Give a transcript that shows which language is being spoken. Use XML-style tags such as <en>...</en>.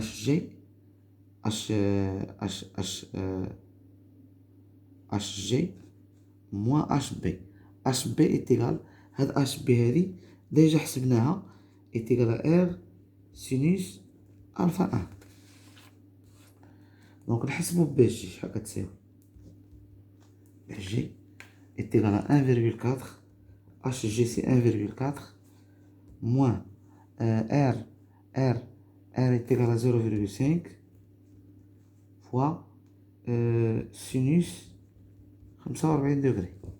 <fr>HG HG moins HB. HB est égal à HB</fr> <ar>هذه</ar> <fr>déjà</fr> <ar>حسبناها</ar> <fr>est égal à R sinus alpha 1. Donc</fr> <ar>نحسبو ب BG شحال كتساوي.</ar> <fr>BG est égal à 1,4. HG c'est 1,4 moins R est égal à 0,5 fois sinus 45 degrés.</fr>